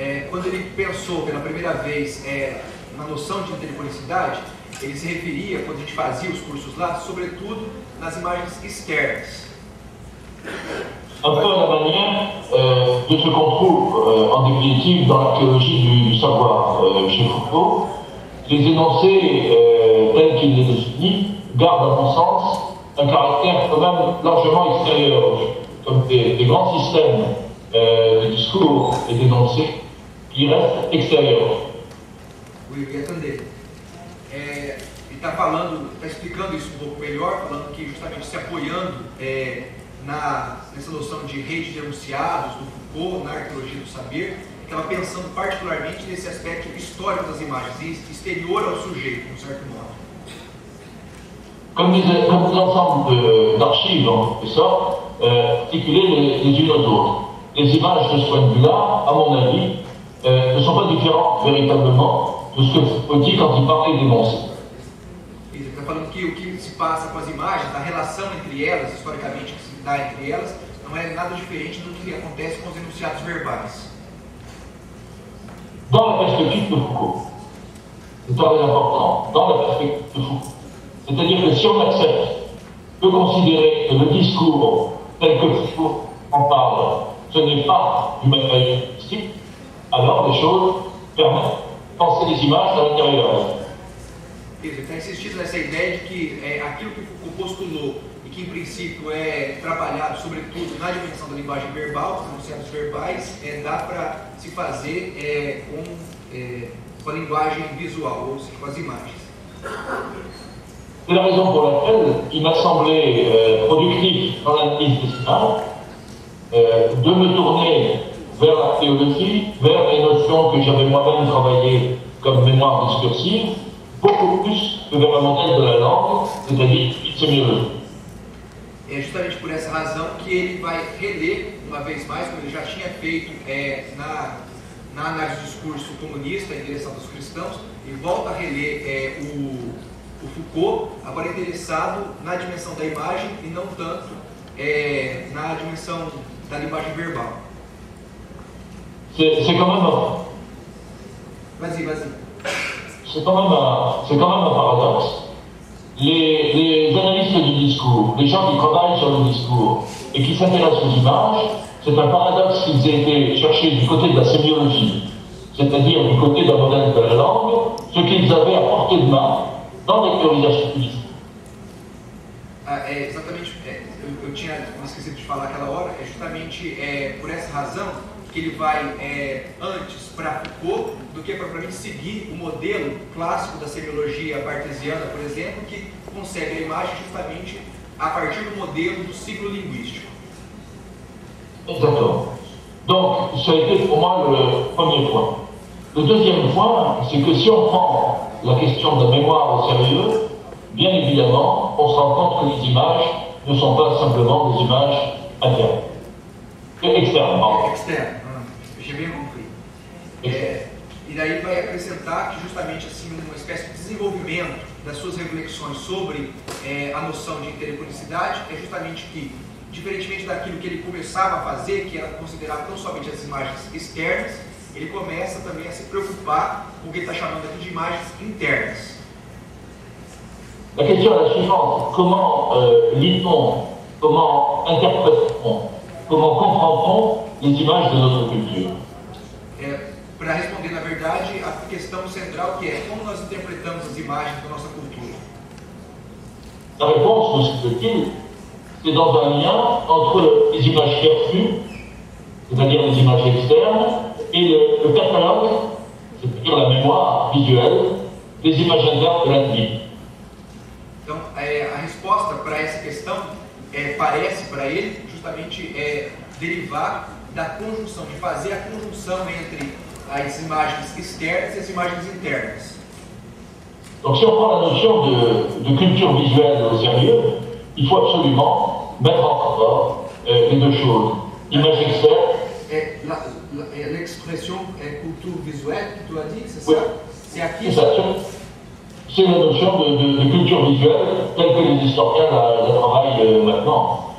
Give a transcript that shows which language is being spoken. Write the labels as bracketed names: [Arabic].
[Portuguese] Quando ele pensou pela primeira vez na noção de intercommunicidade, ele se referia, quando a gente fazia os cursos lá, sobretudo nas imagens externas. [French] Un peu à la manière de ce qu'on trouve en définitive dans l'archéologie du savoir chez Foucault. Les énoncés tels qu'il les définit gardent à mon sens un caractère quand même largement extérieur, comme des grands systèmes du discours et d'énoncés qui restent extérieurs. O Yatandê. [Portuguese] Ele está falando, está explicando isso um pouco melhor, falando que justamente se apoiando nessa noção de rede de enunciados do Foucault, na arqueologia do saber, estava pensando particularmente nesse aspecto histórico das imagens, exterior ao sujeito, de um certo modo. [French] Comme des ensembles d'archives, en quelque sorte, articulées les unes aux autres. Les images de ce point de vue-là, à mon avis, ne sont pas différentes véritablement de ce que Foucault dit quand il parlait d'énoncés. [Portuguese] Ele está falando que o que se passa com as imagens, a relação entre elas, historicamente, que se dá entre elas, não é nada diferente do que acontece com os enunciados verbais. [French] Dans la perspective de Foucault, c'est très important, dans la perspective de Foucault. C'est-à-dire que si on accepte de considérer que le discours tel que Foucault en parle, ce n'est pas du matériel linguistique, alors les choses permettent de penser les images à l'intérieur. [Portuguese] Ele está insistindo nessa ideia de que aquilo que Foucault postulou e que em princípio é trabalhado sobretudo na dimensão da linguagem verbal, dos enunciados verbais, dá para se fazer com a linguagem visual, ou seja, com as imagens. [French] C'est la raison pour laquelle il m'a semblé productif dans l'analyse des images de me tourner vers la théologie, vers les notions que j'avais moi-même travaillées comme mémoire discursive, beaucoup plus que vers un modèle de la langue, c'est-à-dire une sémiologie. [Portuguese] É justamente por essa razão que ele vai reler, uma vez mais, como ele já tinha feito na análise do discurso comunista em direção dos cristãos, e volta a reler o Foucault, agora interessado na dimensão da imagem e não tanto na dimensão da linguagem verbal. [French] C'est quand même Vas-y. C'est quand même un paradoxe. Les analystes du discours, les gens qui travaillent sur le discours et qui s'intéressent aux images, c'est un paradoxe qu'ils aient été chercher du côté de la sémiologie, c'est-à-dire du côté d'un modèle de la langue, ce qu'ils avaient à portée de main dans les théorisations du discours. [Portuguese] Exatamente, eu tinha esquecido de falar aquela hora, justamente por essa razão que ele vai antes para Foucault do que propriamente seguir o modelo clássico da semiologia cartesiana, por exemplo, que concebe a imagem justamente a partir do modelo do ciclo linguístico. [French] Exactement. Donc, ça a été pour moi le premier point. Le deuxième point, c'est que si on prend la question de la mémoire au sérieux, bien évidemment, on se rend compte que les images ne sont pas simplement des images internes. Externes, pardon. Externo, j'ai bien compris. [Portuguese] E daí vai acrescentar que justamente assim uma espécie de desenvolvimento das suas reflexões sobre a noção de intericonicidade é justamente que, diferentemente daquilo que ele começava a fazer, que era considerar tão somente as imagens externas, ele começa também a se preocupar com o que ele está chamando aqui de imagens internas. [French] La question est la suivante: comment lit-on, comment interprète-t-on, comment comprend-on les images de notre culture? [Portuguese] Para responder, na verdade, a questão central que é como nós interpretamos as imagens da nossa cultura. [French] La réponse, me semble-t-il, c'est dans un lien entre les images perçues, c'est-à-dire les images externes, et le catalogue, c'est-à-dire la mémoire visuelle, des images internes de l'individu. [Portuguese] Então, a resposta para essa questão parece para ele justamente derivar da conjunção, de fazer a conjunção entre as imagens externas e as imagens internas. [French] Donc si on prend la notion de culture visuelle au sérieux, il faut absolument mettre en rapport les deux choses. Image externe. L'expression culture visuelle que tu as dit, c'est Oui. ça? C'est aqui. C'est la notion de culture visuelle telle que les historiens la travaillent maintenant.